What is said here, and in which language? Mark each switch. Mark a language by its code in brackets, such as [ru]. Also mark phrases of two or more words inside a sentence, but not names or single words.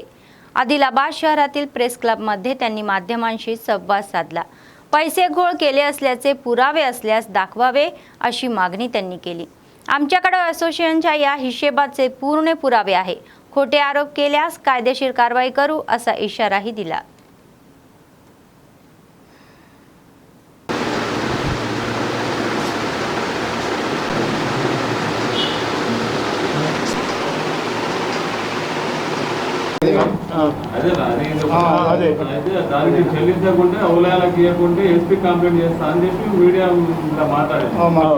[mr] आदिलाबाद शहरातील प्रेस क्लबमध्ये त्यांनी माध्यमांशी संवाद साधला. पैसे घोळ केले असल्याचे पुरावे असल्यास दाखवावे अशी मागणी त्यांनी केली. आमच्याकडे असोसिएशनच्या या हिशेबाचे पूर्ण पुरावे आहे. खोटे आरोप केल्यास कायदेशीर कारवाई करू असा इशाराही दिला. [te] అదే దానికి చెల్లించకుంటే అవలాలకు ఇవ్వకుంటే [en] SP complaint [te] చేస్తా అని చెప్పి మీడియా మాట్లాడారు.